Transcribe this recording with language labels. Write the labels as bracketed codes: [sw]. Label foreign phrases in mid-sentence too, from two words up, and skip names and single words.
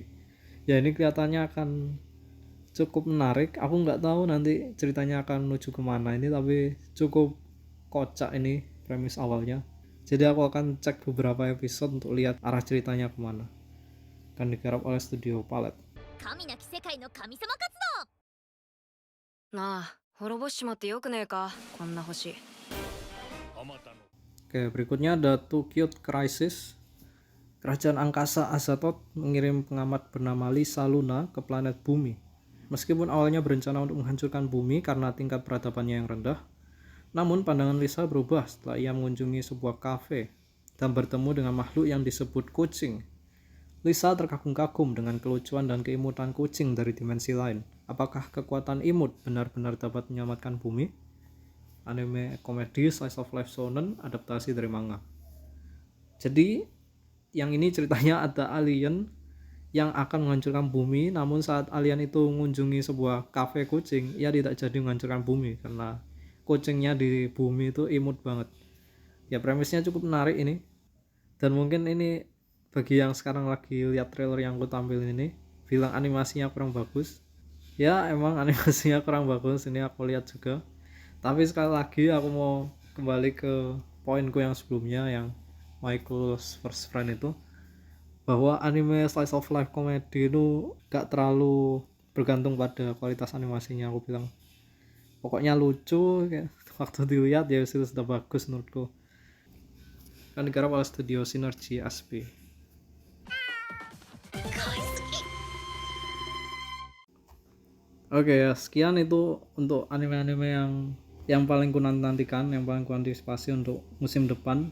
[id] Ya ini kelihatannya akan cukup menarik. Aku nggak tahu nanti ceritanya akan menuju kemana ini, tapi cukup kocak ini premis awalnya. Jadi aku akan cek beberapa episode untuk lihat arah ceritanya kemana. Akan digarap oleh studio Palet. [ja] 神なき世界の神様活動。なあ滅ぼしちまってよくねえかこんな星。 [id] Oke, berikutnya ada Too Cute Crisis. Kerajaan angkasa Azathoth mengirim pengamat bernama Lisa Luna ke planet Bumi. Meskipun awalnya berencana untuk menghancurkan bumi karena tingkat peradabannya yang rendah, namun pandangan Lisa berubah setelah ia mengunjungi sebuah kafe dan bertemu dengan makhluk yang disebut kucing. Lisa terkagum-kagum dengan kelucuan dan keimutan kucing dari dimensi lain. Apakah kekuatan imut benar-benar dapat menyelamatkan bumi? Anime komedi [en] slice of life [id] shonen, adaptasi dari manga. Jadi yang ini ceritanya ada alien yang akan menghancurkan bumi, namun saat alien itu mengunjungi sebuah kafe kucing, ia tidak jadi menghancurkan bumi karena kucingnya di bumi itu imut banget. Ya premisnya cukup menarik ini, dan mungkin ini bagi yang sekarang lagi lihat trailer yang aku tampilin ini bilang animasinya kurang bagus. Ya emang animasinya kurang bagus, ini aku lihat juga. Tapi sekali lagi aku mau kembali ke poinku yang sebelumnya, yang Michael's First Friend itu, bahwa anime [en] slice of life [id] komedi itu gak terlalu bergantung pada kualitas animasinya. Aku bilang pokoknya lucu, kayak waktu dilihat ya itu sudah bagus menurutku. Kan digarap oleh studio Synergy SP. Oke ya, sekian itu untuk anime-anime yang paling ku nantikan, yang paling ku antisipasi untuk musim depan.